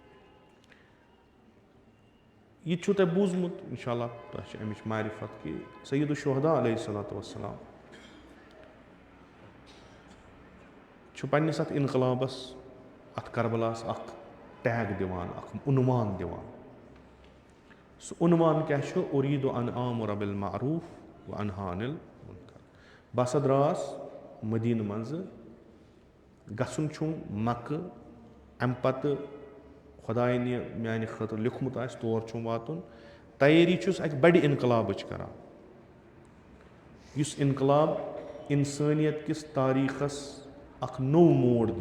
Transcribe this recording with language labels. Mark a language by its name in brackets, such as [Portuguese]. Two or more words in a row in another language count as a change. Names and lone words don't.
[Kashmiri] یہِ تہِ چھُو تۄہہِ بوٗزمُت انشاء اللہ تۄہہِ چھِ امِچ معرفت کہِ سعید الشہدا [Arabic] علیہ صلاتُ وسلام [Kashmiri] چھُ پننِس اتھ انقلابس اتھ کربلاہس اکھ ٹیگ دِوان اکھ عنوان دِوان. سُہ عنوان کیاہ چھُ [Arabic] اُریٖدُ ان آمُر بالمعروٗف و انہا عن المنکر. [Kashmiri] بہٕ ہسا درٛاس مدیٖنہٕ منٛزٕ گژھُن چھُم مکہٕ امہِ پتہٕ خۄداین یہِ میانہِ خٲطرٕ لیوٗکھمُت آسہِ تور چھُم واتُن. تیٲری چھُس اکہِ بڑِ انقلابٕچ کران یُس انقلاب انسٲنیت کِس تٲریٖخس اکھ نوٚو موڑ دی.